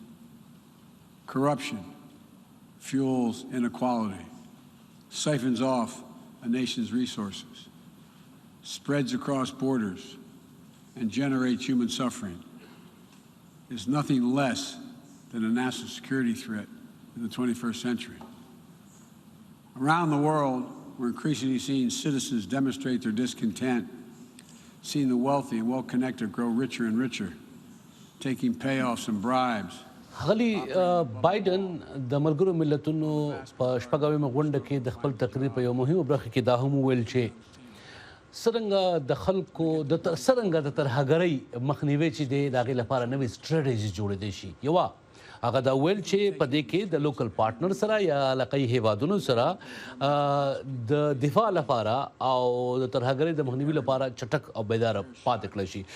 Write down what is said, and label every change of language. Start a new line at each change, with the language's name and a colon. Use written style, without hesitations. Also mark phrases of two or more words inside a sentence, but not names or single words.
English: Corruption fuels inequality, siphons off a nation's resources, spreads across borders, and generates human suffering, is nothing less than a national security threat in the 21st century. Around the world, we're increasingly seeing citizens demonstrate their discontent, seeing the wealthy and well-connected grow richer and richer, taking payoffs and bribes.
Pashto: غلی بایدن د ملګرو ملتونو په شپږمه غونډه کې د خپل تقریر په یو مهمه برخه کې دا هم وویل چې څرنګه د خلکو څرنګه د ترهګرۍ مخنیوی چې دی د هغې لپاره نوې سټریټجي جوړېدی شي. یوه هغه دا ویل چې په دې کې د
English: local partner
Pashto: سره یا علاقایي هیوادونو سره د دفاع لپاره او د ترهګرۍ د مخنیوي لپاره چټک او بیداره پاتې کړی شي.